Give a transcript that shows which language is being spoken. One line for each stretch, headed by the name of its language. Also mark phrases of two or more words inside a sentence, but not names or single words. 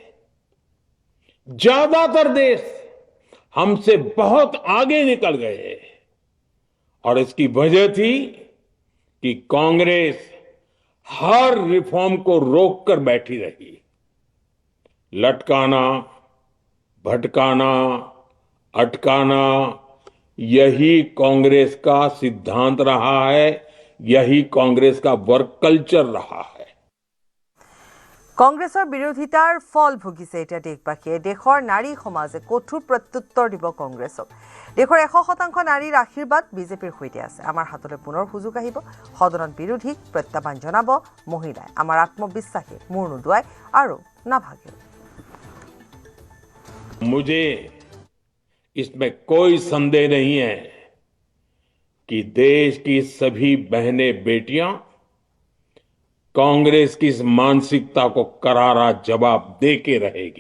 Hindi: ज्यादातर देश हमसे बहुत आगे निकल गए और इसकी वजह थी कि कांग्रेस हर रिफॉर्म को रोककर बैठी रही। लटकाना, भटकाना, अटकाना, यही कांग्रेस का सिद्धांत रहा है, यही कांग्रेस का
English: work culture
Hindi: रहा है।
Assamese: কংগ্ৰেছৰ বিৰোধিতাৰ ফল ভুগিছে এতিয়া দেশবাসীয়ে। দেশৰ নাৰী সমাজে কঠোৰ প্ৰত্যুত্তৰ দিব কংগ্ৰেছক। দেশৰ 100% নাৰীৰ আশীৰ্বাদ বিজেপিৰ সৈতে আছে। আমাৰ হাতলৈ পুনৰ সুযোগ আহিব, সদনত বিৰোধীক প্ৰত্যাহ্বান জনাব মহিলাই। আমাৰ আত্মবিশ্বাসে মূৰ নুদুৱাই আৰু নাভাগে।
Hindi: मुझे इसमें कोई संदेह नहीं है कि देश की सभी बहनें बेटियां कांग्रेस की इस मानसिकता को करारा जवाब दे के रहेगी।